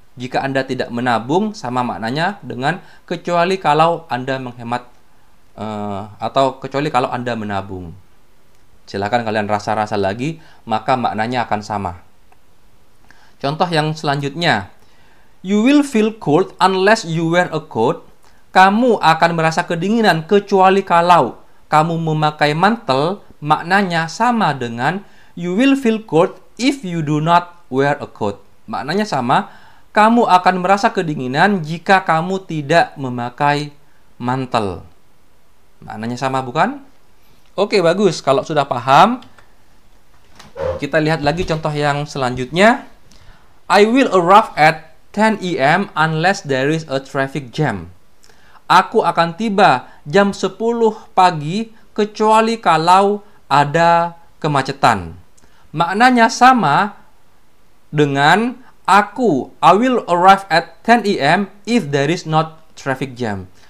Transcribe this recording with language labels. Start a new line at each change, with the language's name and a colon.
Indonesian: Jika Anda tidak menabung, sama maknanya dengan kecuali kalau Anda menghemat atau kecuali kalau Anda menabung. Silakan kalian rasa-rasa lagi, maka maknanya akan sama. Contoh yang selanjutnya.
English: You will feel cold unless you wear a coat.
Indonesian: Kamu akan merasa kedinginan kecuali kalau kamu memakai mantel. Maknanya sama dengan
English: you will feel cold if you do not wear a coat.
Indonesian: Maknanya sama. Kamu akan merasa kedinginan jika kamu tidak memakai mantel. Maknanya sama bukan? Oke, bagus. Kalau sudah paham, kita lihat lagi contoh yang selanjutnya.
English: I will arrive at 10 AM unless there is a traffic jam.
Indonesian: Aku akan tiba jam 10 pagi kecuali kalau ada kemacetan. Maknanya sama dengan
English: I will arrive at 10 AM if there is not traffic jam.